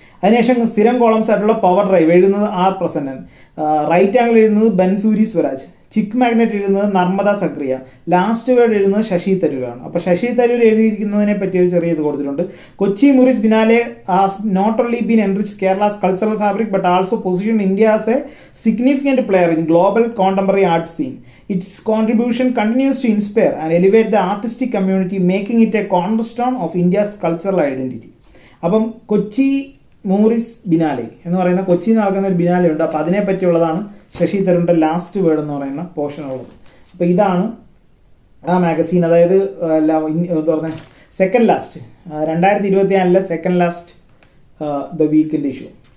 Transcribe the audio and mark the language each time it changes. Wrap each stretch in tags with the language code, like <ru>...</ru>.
<ml>അതിനുശേഷം സ്ഥിരം കോളംസ് ആയിട്ടുള്ള പവർ ഡ്രൈവ് എഴുതുന്നത് ആർ പ്രസന്നൻ, റൈറ്റ് ആംഗിൾ എഴുതുന്നത് ബൻസൂരി സ്വരാജ്, ചിക്ക് മാഗ്നറ്റ് എഴുതുന്നത് നർമ്മദ സക്രിയ, ലാസ്റ്റ് വേർഡ് എഴുതുന്നത് ശശി തരൂരാണ്. അപ്പോൾ ശശി തരൂർ എഴുതിയിരിക്കുന്നതിനെ പറ്റി ഒരു ചെറിയ ഇത് കൊടുത്തിട്ടുണ്ട്.</ml> <en>Kochi Muziris biennale has not only been enrich Kerala's cultural fabric but also position India as a significant player in global contemporary art scene. Its contribution continues to inspire and elevate the artistic community, making it a cornerstone of India's cultural identity.</en> <ml>അപ്പം Kochi മൂറിസ് biennale എന്ന് പറയുന്ന കൊച്ചിയിൽ നടക്കുന്ന ഒരു biennale ഉണ്ട്. അപ്പോൾ അതിനെ പറ്റിയുള്ളതാണ് Sasi തരൂരിൻ്റെ last word എന്ന് പറയുന്ന പോർഷൻ ഉള്ളത്. അപ്പോൾ ഇതാണ് ആ മാഗസീൻ, അതായത് എന്താ പറഞ്ഞ second last 2024 second last the വീക്കിൻ്റെ issue.</ml>